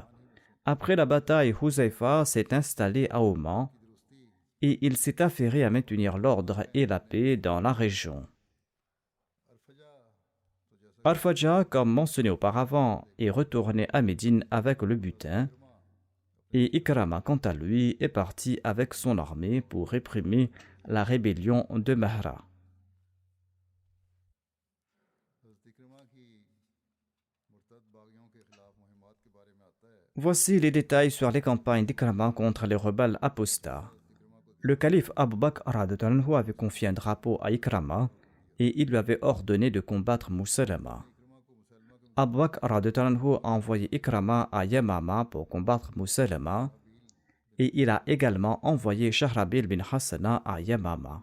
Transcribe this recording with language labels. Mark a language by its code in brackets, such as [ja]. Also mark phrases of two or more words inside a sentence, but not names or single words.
[fr] Après la bataille, Huzaifa s'est installé à Oman et il s'est affairé à maintenir l'ordre et la paix dans la région. Arfaja, comme mentionné auparavant, est retourné à Médine avec le butin et Ikrama, quant à lui, est parti avec son armée pour réprimer la rébellion de Mahra. [hi] हज़रत इकरमा की मुर्तद बागियों के खिलाफ मुहिमात के बारे में आता है। [fr] Voici les détails sur les campagnes d'Ikrama contre les rebelles apostats. Le calife Abu Bakr [ar] رضي الله عنه [fr] avait confié un drapeau à Ikrama et il lui avait ordonné de combattre Musalama. Abu Bakr [ar] رضي الله عنه [fr] a envoyé Ikrama à Yamama pour combattre Musalama et il a également envoyé Shahrabil bin Hassana à Yamama.